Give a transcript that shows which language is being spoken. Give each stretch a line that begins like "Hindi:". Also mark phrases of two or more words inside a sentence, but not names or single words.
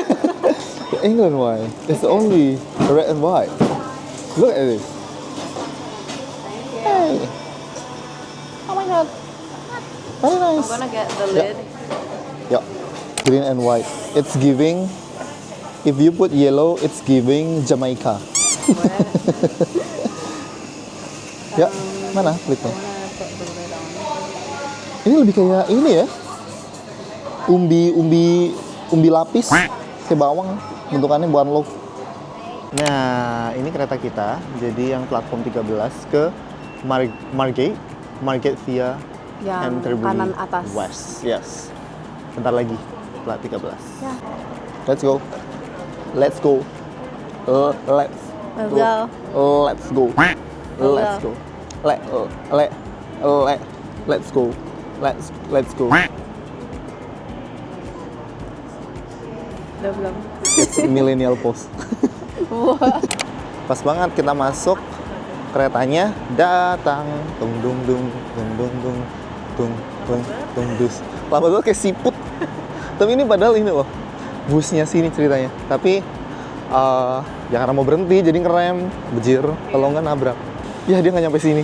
English: The England one. It's only red and white. Look at this. Hey. Oh my god. Very nice. I'm gonna get the lid. Yeah, green and white. It's giving. If you put yellow, it's giving Jamaica.
Indonesian: Ya, mana klipnya? Ini lebih kayak ini ya. umbi lapis kayak bawang bentukannya bukan lo. Nah, ini kereta kita. Jadi yang platform 13 ke Margate via Yang Canterbury kanan atas.
English: West. Yes.
Indonesian: Bentar lagi plat 13. Ya.
English: Let's go. Let's go. Let's go. Let's go. Let's go. Let's go. Let's go.
Indonesian: Udah belum?
English: It's millennial pose.
Indonesian: Pas banget kita masuk, keretanya datang. Tung dung dung dung dung dung tung tung tung dus. Lama banget kayak siput. Tapi ini padahal ini loh, busnya sini ceritanya. Tapi ya karena mau berhenti jadi ngerem, bejir, kalau nggak nabrak. Ya dia nggak nyampe sini.